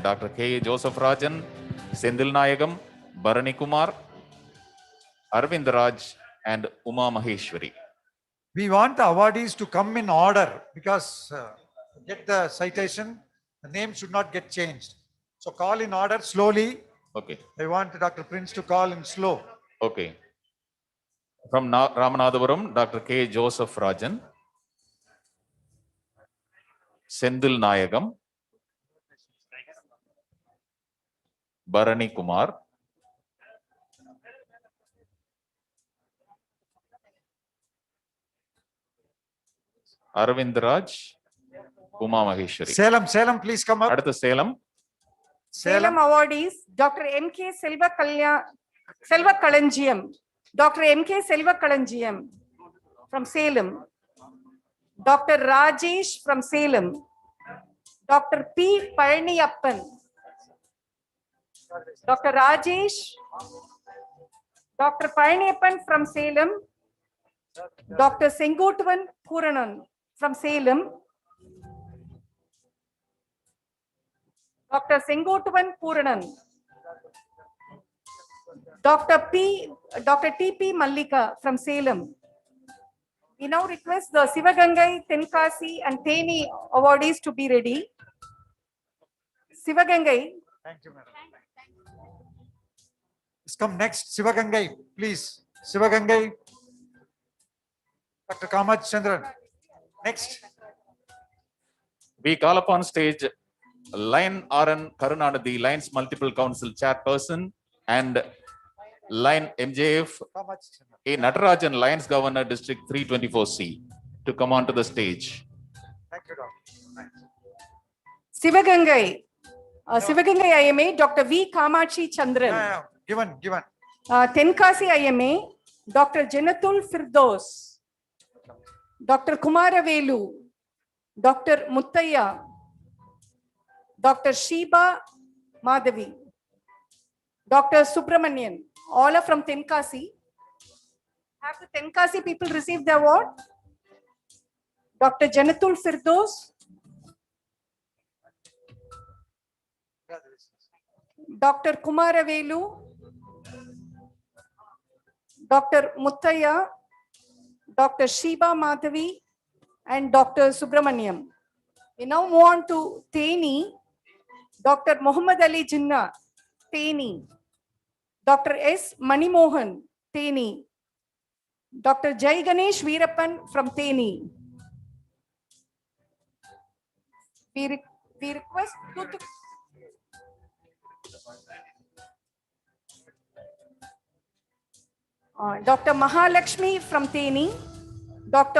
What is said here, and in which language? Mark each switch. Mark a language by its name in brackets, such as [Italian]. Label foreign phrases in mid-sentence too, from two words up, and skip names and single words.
[English] டாக்டர் கே ஜோசப் ராஜன், செந்தில் நாயகம், பரணிகுமார், அரவிந்தராஜ் and Uma Maheshwari. We want the awardees to come in order because get the citation, the name should not get changed. So call in order slowly. Okay. I want Dr. Prince to call in slow. Okay. From Ramanathapuram, Dr. K. Joseph Rajan, Sendil Nayagam, Bharani Kumar, Aravindaraj, Uma Maheshwari. Salem, please come up. [Tamil] Adutha Salem. [English] Salem awardees, Dr. M.K. Selva Kalanjiam, Dr. M.K. Selva Kalanjiam from Salem, Dr. Rajesh from Salem, Dr. P. Paraniyappan, Dr. Rajesh, Dr. Paraniyappan from Salem, Dr. Sengotuvan Puranan from Salem, Dr. Sengotuvan Puranan, Dr. T.P. Mallika from Salem. We now request the Sivagangai, Tenkasi and Theni awardees to be ready. Sivagangai. Thank you, madam. Let's come next. Sivagangai, please. Sivagangai. Dr. Kamach Chandran. Next. We call upon stage Lion R.N. Karunanidhi, Lions Multiple Council Chairperson, and Lion MJF A. Natarajan, Lions Governor, District 324C, to come onto the stage. Thank you, doctor. Sivagangai. Sivagangai IMA, Dr. V. Kamachi Chandran. Given. Tenkasi IMA, Dr. Janatul Firdos. Dr. Kumaravelu, Dr. Muttaya, Dr. Sheba Madhavi, Dr. Subramanian, all are from Tenkasi. Have the Tenkasi people received the award? Dr. Janatul Firdos, Dr. Kumaravelu, Dr. Muttaya, Dr. Sheba Madhavi, and Dr. Subramaniam. We now move on to Teni, Dr. Muhammad Ali Jinnah, Teni, Dr. S. Manimohan, Teni, Dr. Jai Ganesh Veerappan from Teni. We request Dr. Mahalakshmi from Teni, Dr.